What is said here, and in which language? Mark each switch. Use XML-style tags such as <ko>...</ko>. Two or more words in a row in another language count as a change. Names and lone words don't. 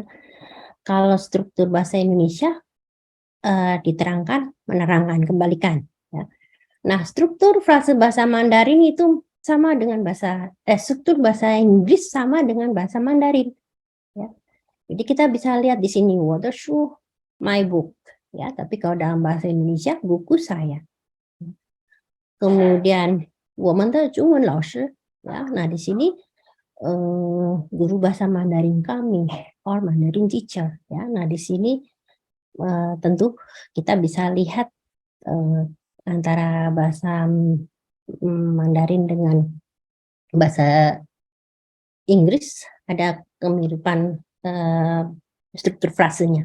<id>Kalau struktur bahasa Indonesia diterangkan, menerangkan, kembalikan. Ya. Nah, struktur frase bahasa Mandarin itu sama dengan struktur bahasa Inggris sama dengan bahasa Mandarin. Ya. Jadi kita bisa lihat di sini,</id> <zh>我的书,</zh> <en>my book.</en> <id>Ya, tapi kalau dalam bahasa Indonesia, buku saya. Kemudian,</id> <zh>我们的中文老师.</zh> <id>Ya, nah di sini guru bahasa Mandarin kami,</id> <en>or Mandarin teacher.</en> <id>Ya, nah di sini tentu kita bisa lihat antara bahasa Mandarin dengan bahasa Inggris ada kemiripan struktur frasenya.</id>